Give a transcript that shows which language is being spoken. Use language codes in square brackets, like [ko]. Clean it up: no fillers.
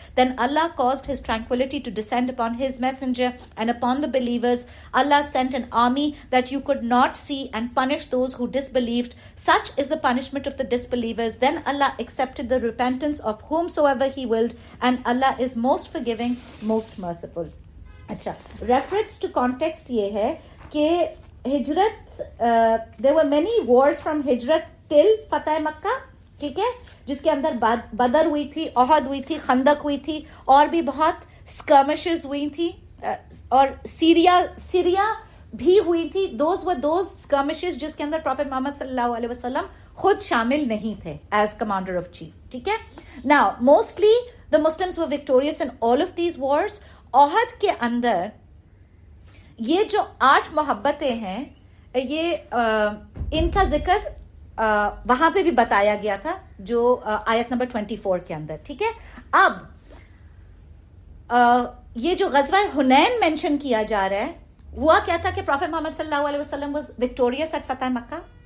[en] Then Allah caused His tranquility to descend upon His messenger and upon the believers. Allah sent an army that you could not see and punished those who disbelieved. Such is the punishment of the disbelievers. Then Allah accepted the repentance of whomsoever He willed, and Allah is most forgiving, most merciful. [ur] اچھا, [en] reference to context [ur] یہ ہے کہ ہجرت, [en] there were many wars from [ur] ہجرت till فتح مکہ, ٹھیک ہے, جس کے اندر بدر ہوئی تھی, احد ہوئی تھی, خندق ہوئی تھی, اور بھی بہت skirmishes ہوئی تھی, اور سیریا بھی ہوئی تھی. [en] those were those skirmishes [ur] جس کے اندر پروفیٹ محمد صلی اللہ علیہ وسلم خود شامل نہیں تھے ایز کمانڈر آف چیف, ٹھیک ہے. [en] Now mostly the Muslims were victorious in all of these wars. [ur] احد کے اندر یہ جو 8 محبتیں ہیں, یہ ان کا ذکر وہاں پہ بھی بتایا گیا تھا جو آیت نمبر 24 کے اندر, ٹھیک ہے. اب یہ جو غزوہ حنین مینشن کیا جا رہا ہے, ہوا کیا تھا کہ پروفیٹ محمد صلی اللہ علیہ وسلم [en] was victorious at [ur] Fath Mecca.